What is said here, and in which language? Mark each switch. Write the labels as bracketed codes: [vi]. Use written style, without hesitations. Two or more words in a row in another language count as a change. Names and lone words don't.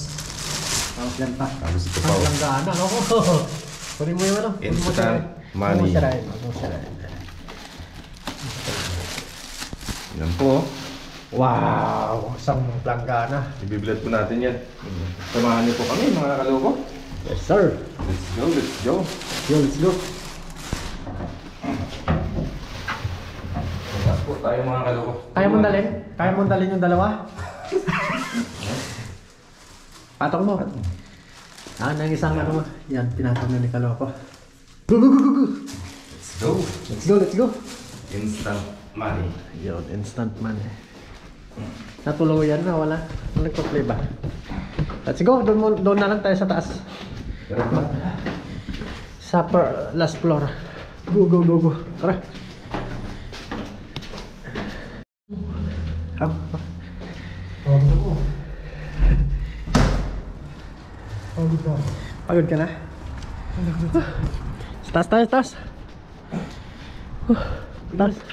[tl] Tapos yan pa. Tapos ito pa. Ang langgana, no? Kunin mo yung ano? [en] Instant money. [tl] Yan po. Wow! Isang langgana. Ibibilat po natin yan. Samahan niyo po kami mga kaloko. [en] Yes sir. Let's go, let's go. Yo, let's go. [tl] Samahan po tayo mga kaloko. Kaya mong dalhin? Kaya mong dalhin yung dalawa? Patong mo. Nang isang ano mo. Yan, pinatong na ni Kaloko. [en] Go, go, go, go, go! Let's go. Let's go, let's go! Instant money. [tl] Yun, [en] instant money. [tl] Natuluyan na, wala. Nagpa-play ba? [en] Let's go, [tl] doon na lang tayo sa taas. Sa last floor. [en] Go, go, go, go. [tl] Tara. Pagod ka na? Taas tayo, taas. Taas.